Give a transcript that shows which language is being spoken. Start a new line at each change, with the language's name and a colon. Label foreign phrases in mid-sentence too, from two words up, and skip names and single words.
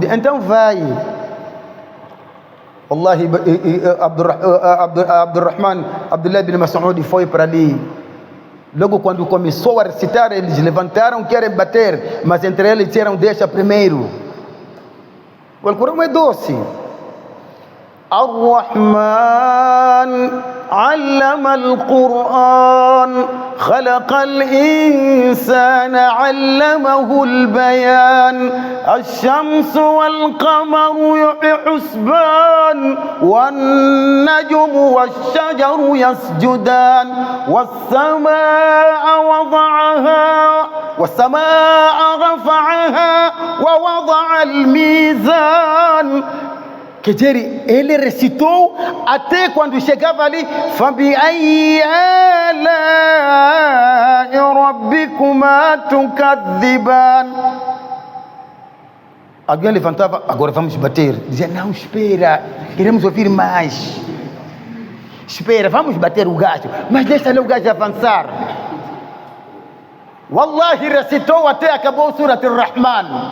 Portuguese: Então vai. Wallahi, Abdullah ibn Mas'ud foi para ali. Logo quando começou a recitar, eles levantaram, querem bater, mas entre eles disseram: deixa primeiro. O Alcorão é doce.
Arabic: الرحمن علم القرآن خلق الإنسان علمه البيان الشمس والقمر بحسبان والنجم والشجر يسجدان والسماء رفعها ووضع الميزان.
Portuguese: Quer ele recitou até quando chegava ali:
Arabic: فبأي آلاء ربكما تكذبان.
Portuguese: Alguém levantava: agora vamos bater. Dizia: não, espera, queremos ouvir mais. Espera, vamos bater o gajo, mas deixa o gajo avançar. Wallahi, recitou até acabou Surat Ar-Rahman.